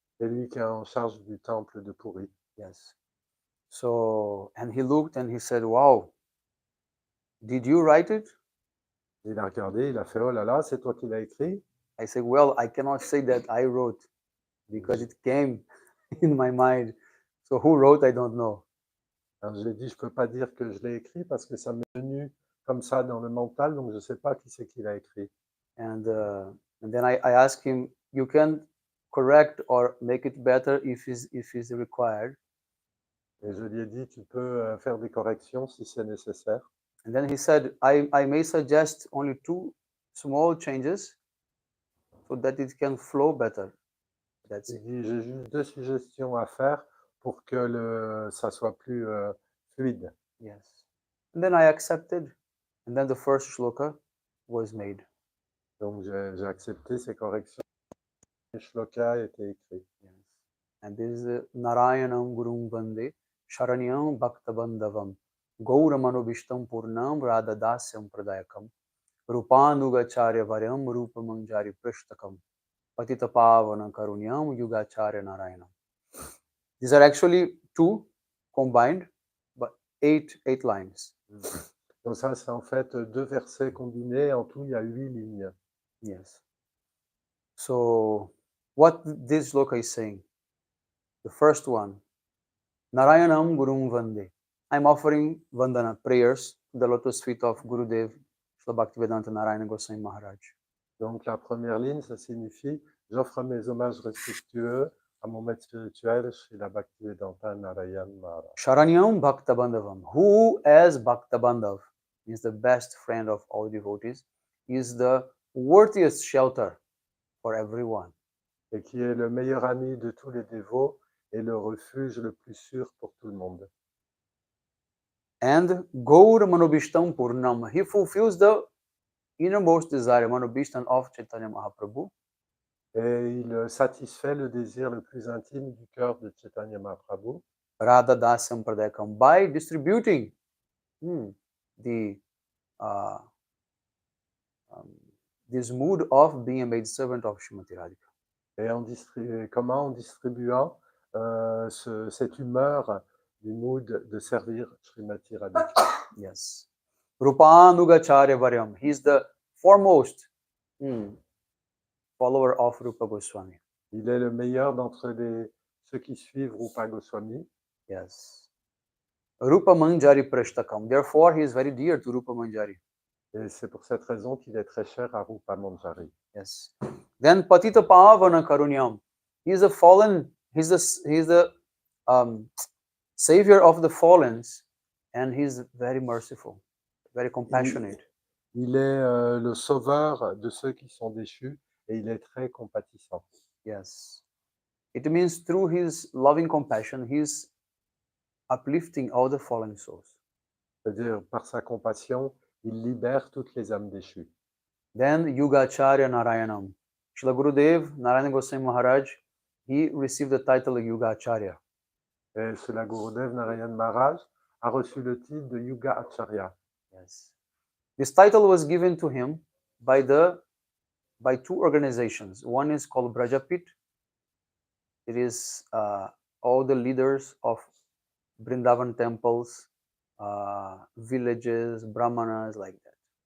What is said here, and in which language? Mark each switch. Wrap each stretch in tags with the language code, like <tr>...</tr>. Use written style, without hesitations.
<fr>C'est lui qui est en charge du temple de Puri.</fr> <en>Yes. So, and he looked and he said, "Wow, did you write it?"</en> <fr>Il a regardé, il a fait, oh là là, c'est toi qui l'as écrit?</fr> <en>I said, "Well, I cannot say that I wrote because it came in my mind. So who wrote, I don't know."</en> <fr>Alors, je lui ai dit, je ne peux pas dire que je l'ai écrit parce que ça m'est venu comme ça dans le mental, donc je ne sais pas qui c'est qui l'a écrit.</fr> <en>And then I asked him, "You can correct or make it better if is required."</en> <fr>Et je lui ai dit, tu peux faire des corrections si c'est nécessaire.</fr> <en>And then he said, I may suggest only 2 small changes so that it can flow better. That's</en> <fr>Il</fr> <en>it.</en> <fr>dit, j'ai juste 2 suggestions à faire pour que ça soit plus fluide.</fr> <en>Yes. And then I accepted. And then the first shloka was made.</en> <fr>Donc j'ai accepté ces corrections. Les shlokas étaient écrits.</fr> <en>Yes. And this is</en> <sa>Narayanam Gurum Vande Sharanyam Bhaktabandavam Gauramanovistam Purnam Radadasyam Pradayakam Rupanugacharya Varyam Rupamanjari Prishtakam Patitapavana Karunyam Yugacharya Narayanam.</sa> <en>These are actually 2 combined, but 8 lines.</en> <fr>Donc ça, c'est en fait 2 versets combinés. En tout, il y a 8 lignes.</fr> <en>Yes. So, what this shloka is saying? The first one,</en> <sa>Narayanam Gurum Vande.</sa> <en>I'm offering Vandana prayers to the lotus feet of Gurudev, Srila Bhaktivedanta Narayana Goswami Maharaj.</en> <fr>Donc la première ligne, ça signifie j'offre mes hommages respectueux à mon maître spirituel, Srila Bhaktivedanta Narayana Maharaj.</fr> <sa>Sharanyam Bhaktabandavam.</sa> <en>Who as Bhaktabandav is the best friend of all devotees, is the worthiest shelter for everyone.</en> <fr>Et qui est le meilleur ami de tous les dévots et le refuge le plus sûr pour tout le monde.</fr> <en>And</en> <sa>Gaur Manobishtam Purnam.</sa> <en>He fulfills the innermost desire, manobishtan of Chaitanya Mahaprabhu,</en> <fr>et il satisfait le désir le plus intime du cœur de Chaitanya Mahaprabhu</fr> <sa>Radha Das Sampradayakam,</sa> <en>by distributing the uh, um, this mood of being a maidservant of Srimati Radhika.</en> <fr>et comment en distribuant cette humeur du mood de servir Srimati Radhika.</fr> <en>Yes.</en> <sa>Rupanugacharya Varyam,</sa> <en>he is the foremost follower of Rupa Goswami.</en> <fr>Il est le meilleur d'entre ceux qui suivent Rupa Goswami.</fr> <en>Yes.</en> <sa>Rupa Manjari Prashtakam,</sa> <en>therefore he is very dear to Rupa Manjari.</en> <fr>Et c'est pour cette raison qu'il est très cher à Rupa Manjari.</fr> <en>Yes. Then</en> <sa>Patita Pavana Karunyam,</sa> <en>he is a fallen, he is the savior of the fallens, and he is very merciful, very compassionate.</en> <fr>Il est le sauveur de ceux qui sont déchus et il est très compatissant.</fr> <en>Yes. It means through his loving compassion, he is uplifting all the fallen souls.</en> <fr>C'est-à-dire, par sa compassion, il libère toutes les âmes déchues.</fr> <en>Then Yugacharya Narayanam. Srila Gurudev, Narayana Goswami Maharaj, he received the title of Yugacharya.</en> <fr>Et Srila Gurudev Narayan Maharaj a reçu le titre de Yuga Acharya.</fr> <en>Yes. This title was given to him by two organizations. One is called Brajapit. It is all the leaders of Vrindavan temples, villages, brahmanas, like that.</en>